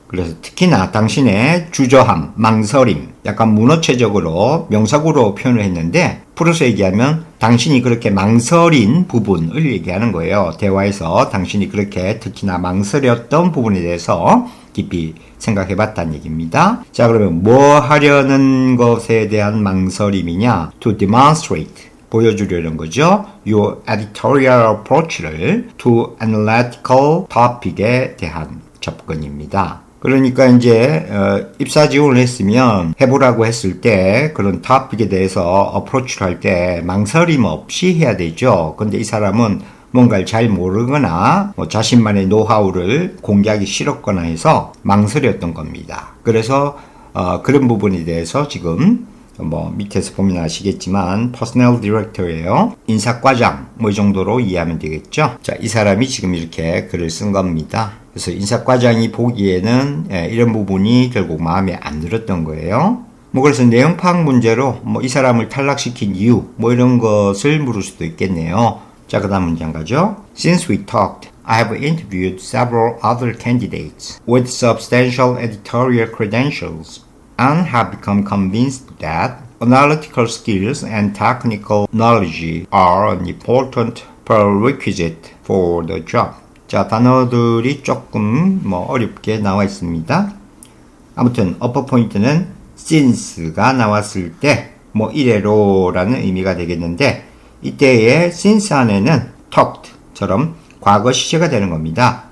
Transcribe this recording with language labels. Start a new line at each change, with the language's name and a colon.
Korean: 그래서 특히나 당신의 주저함, 망설임, 약간 문어체적으로 명사구로 표현을 했는데 풀어서 얘기하면 당신이 그렇게 망설인 부분을 얘기하는 거예요. 대화에서 당신이 그렇게 특히나 망설였던 부분에 대해서 깊이 생각해봤다는 얘기입니다. 자, 그러면 뭐 하려는 것에 대한 망설임이냐?
English: To demonstrate,
Korean: 보여주려는 거죠.
English: Your editorial approach를 to analytical topic에
Korean: 대한 접근입니다. 그러니까 이제 입사 지원을 했으면 해보라고 했을 때 그런 topic에 대해서 approach를 할 때 망설임 없이 해야 되죠. 근데 이 사람은 뭔가를 잘 모르거나 뭐 자신만의 노하우를 공개하기 싫었거나 해서 망설였던 겁니다. 그래서 그런 부분에 대해서 지금 뭐 밑에서 보면 아시겠지만 personnel director예요. 인사과장 뭐 이 정도로 이해하면 되겠죠. 자, 이 사람이 지금 이렇게 글을 쓴 겁니다. 그래서 인사과장이 보기에는 이런 부분이 결국 마음에 안 들었던 거예요. 뭐 그래서 내용 파악 문제로 뭐 이 사람을 탈락시킨 이유 뭐 이런 것을 물을 수도 있겠네요. 자, 그 다음 문장 가죠.
English: Since we talked, I have interviewed several other candidates with substantial editorial credentials and have become convinced that analytical skills and technical knowledge are an important prerequisite for the job.
Korean: 자, 단어들이 조금 뭐 어렵게 나와 있습니다. 아무튼 upper 포인트는 since가 나왔을 때 뭐 이래로라는 의미가 되겠는데 이때의 since 안에는 talked처럼 과거 시제가 되는 겁니다.